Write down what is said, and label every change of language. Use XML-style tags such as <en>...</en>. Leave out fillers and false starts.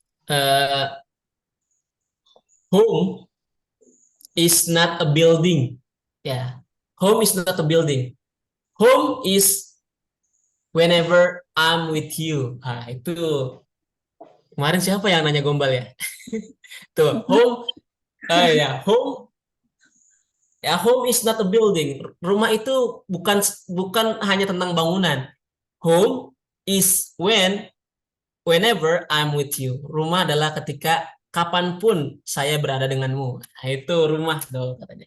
<en>Eh, home is not a building. Ya. Home is not a building. Home is whenever I'm with you.</en> <id>Nah, itu kemarin siapa yang nanya gombal ya?</id> <en>Tuh, home ya, home ya, home is not a building.</en> <id>Rumah itu bukan hanya tentang bangunan.</id> <en>Home is whenever I'm with you.</en> <id>Rumah adalah ketika kapanpun saya berada denganmu. Nah, itu rumah tuh katanya.</id>